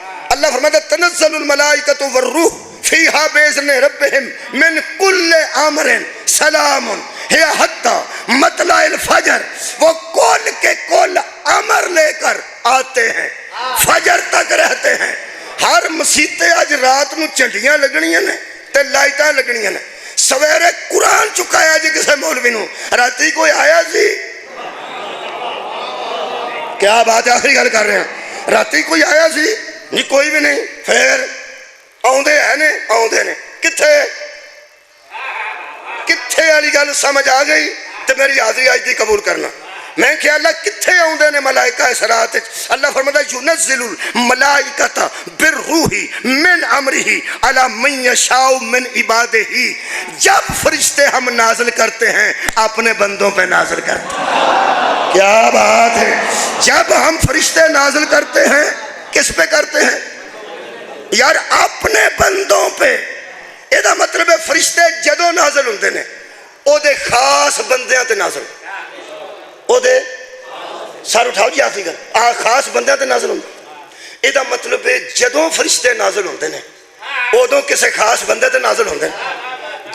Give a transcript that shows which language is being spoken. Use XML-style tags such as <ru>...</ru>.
<ur>اللہ فرماتا</ur> <ar>تنزل الملائکۃ والروح فیہا باذن ربہم من کل امر سلام ہی حتی مطلع الفجر.</ar> <ur>وہ کل کے کل امر لے کر آتے ہیں, فجر تک رہتے ہیں.</ur> <pa>ہر مسیتے آج رات نو چنڈیاں لگنیاں نے تے لائٹاں لگنیاں نے. سویرے قرآن چکایا جی کسے مولوی نو, راتی کوئی آیا سی. کیا بات ہے, آخری گل کر رہے ہیں, راتی کوئی آیا سی نہیں, کوئی بھی نہیں. پھر آوندے ہیں نے, آوندے نے کتھے کتھے والی گل سمجھ آ گئی تو میری حاضری آج دی قبول کرنا. میں کہ اللہ کتھے آوندے نے ملائکہ اس رات. اللہ فرماتا ہے</pa> <ar>ينزل الملائکۃ بالروح من امرہ علی من یشاء من عبادہ.</ar> <ur>جب فرشتے ہم نازل کرتے ہیں اپنے بندوں پہ نازل کرتے ہیں. کیا بات ہے, جب ہم فرشتے نازل کرتے ہیں کس پہ کرتے ہیں یار, اپنے بندوں پہ.</ur> <pa>یہ مطلب ہے فرشتے جدوں نازل ہوندے نے او دے خاص بندیاں تے نازل, او دے سر اٹھاؤ جی آخری گل, خاص بندیاں تے نازل ہوندے. یہ مطلب ہے جدوں فرشتے نازل ہوندے نے ادوں کسے خاص بندے تے نازل ہوندے نے.</pa>